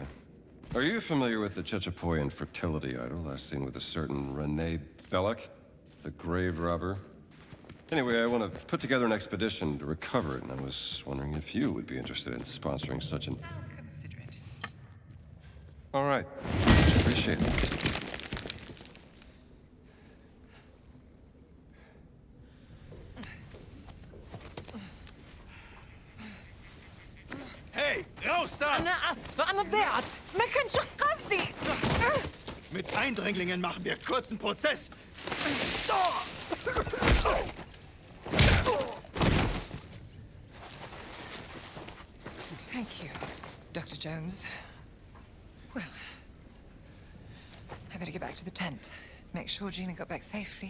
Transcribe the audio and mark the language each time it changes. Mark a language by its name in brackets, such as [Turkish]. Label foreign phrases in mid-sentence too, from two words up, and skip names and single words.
[English] Are you familiar with the Chechapoyan fertility idol last seen with a certain Renee Belloc, the grave robber? Anyway, I want to put together an expedition to recover it, and I was wondering if you would be interested in sponsoring such an... I'll consider it. All right. Appreciate it. [German] Hey, raus da! [Arabic] أنا آسفة أنا ضيعت ما كانش قصدي. [German] Mit Eindringlingen machen wir kurzen Prozess. [English] Thank you, Dr. Jones. Well, I better get back to the tent. Make sure Gina got back safely.